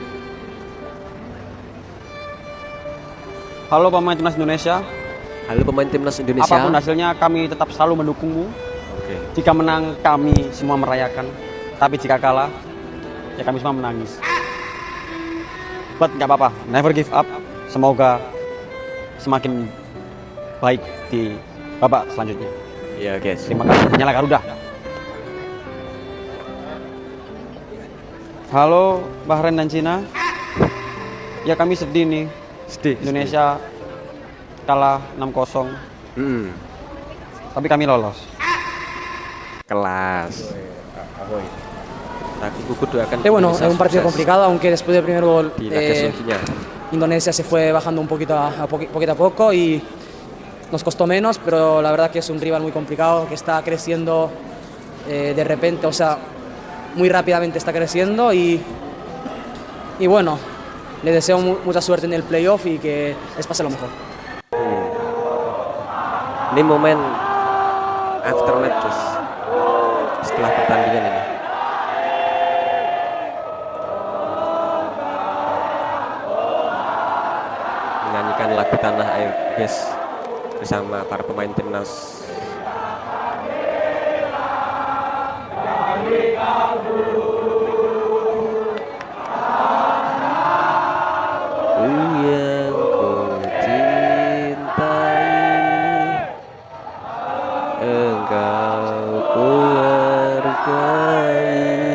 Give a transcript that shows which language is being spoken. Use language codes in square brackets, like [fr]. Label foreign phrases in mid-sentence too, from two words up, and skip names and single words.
[id] Halo pemain timnas Indonesia. Halo pemain timnas Indonesia. Apapun hasilnya kami tetap selalu mendukungmu. Oke. Jika menang kami semua merayakan. Tapi jika kalah ya kami semua menangis. But nggak apa-apa, [en] never give up. [id] Semoga semakin baik di babak selanjutnya. Iya, guys. Terima kasih. Nyala Garuda. Halo Bahrain dan Cina. Ya kami sedih nih. Sedih. Indonesia kalah 6-0. Tapi kami lolos. Kelas. Aku kudu doakan. [es] Bueno, Indonesia es un partido [id] sukses [es] complicado, aunque después del primer gol [id] di laga selanjutnya. [es] Indonesia se fue bajando un poquito a poco y nos costó menos, pero la verdad que es un rival muy complicado, que está creciendo de repente, o sea, muy rápidamente está creciendo y bueno, le deseo mucha suerte en el playoff y que les pase lo mejor. [id] Ini momen [en] after matches [id] setelah pertandingan ini. Menyanyikan lagu Tanah Air, guys, bersama para pemain timnas. Yang ku cintai, engkau ku hargai.